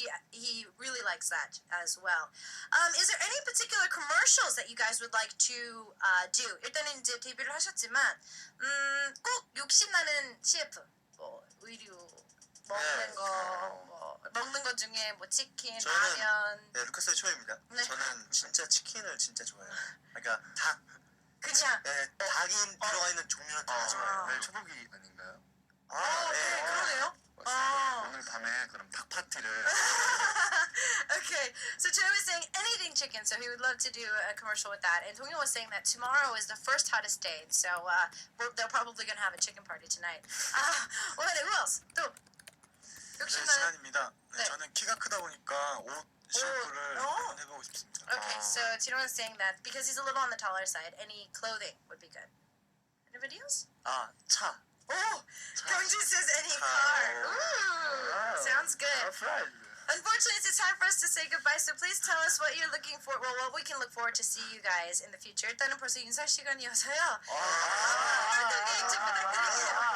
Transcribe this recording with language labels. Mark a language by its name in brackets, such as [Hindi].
[English] he really likes that as well. Is there any particular commercials that you guys would like to do? [Korean] 일단은 이제 데뷔를 하셨지만 꼭 욕심나는 CF, 뭐 의류 먹는 먹는 거 중에 뭐 치킨, 저는 라면, 네, 루카스의 초입니다. 네. 저는 진짜 치킨을 진짜 좋아해요. 그러니까 닭, 그냥 네, 닭이 들어가 있는 종류는 다 좋아해요. 내일 초복이 아닌가요? 네, 그러네요. 맞습니다. 오늘 밤에 그럼 닭 파티를 [English] Okay, so Joe was saying anything chicken, so he would love to do a commercial with that. And Donghyun was saying that tomorrow is the first hottest day, so they're probably going to have a chicken party tonight. Well, who else? 또 [Korean] 네, 욕심나는. 시간입니다. 네, 네. 저는 키가 크다 보니까 옷 CF를 한번 해보고 싶습니다. [English] Okay, so Tino was saying that because he's a little on the taller side, any clothing would be good. Anybody else? [Korean] 아, 차. [English] Oh, Kyungji says any car. Ooh, sounds good. Unfortunately, it's time for us to say goodbye. So please tell us what you're looking for. Well, what we can look forward to see you guys in the future. [Korean] 일단은 벌써 인사 시간이어서요. 활동 계획 좀 부탁드릴게요.